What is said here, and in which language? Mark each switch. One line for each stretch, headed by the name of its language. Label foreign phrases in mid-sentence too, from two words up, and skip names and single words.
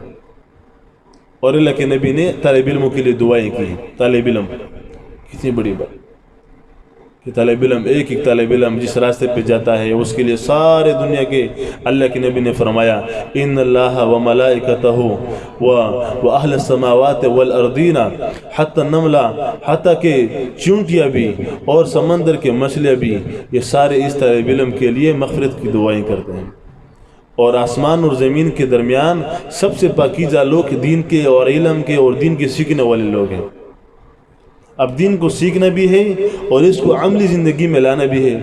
Urdu: اور اللہ کے نبی نے طالب علموں کے لیے دعائیں کی۔ طالب علم کتنی بڑی بات کہ طالب علم ایک طالب علم جس راستے پہ جاتا ہے اس کے لیے سارے دنیا کے اللہ کے نبی نے فرمایا
Arabic: ان اللہ و ملائکتہ و اہل السماوات والارضین حتی النملہ،
Urdu: حتیٰ کہ چونٹیاں بھی اور سمندر کے مچھلیاں بھی، یہ سارے اس طالب علم کے لیے مغفرت کی دعائیں کرتے ہیں۔ اور آسمان اور زمین کے درمیان سب سے پاکیزہ لوگ دین کے اور علم کے اور دین کے سیکھنے والے لوگ ہیں۔ اب دین کو سیکھنا بھی ہے اور اس کو عملی زندگی میں لانا بھی ہے۔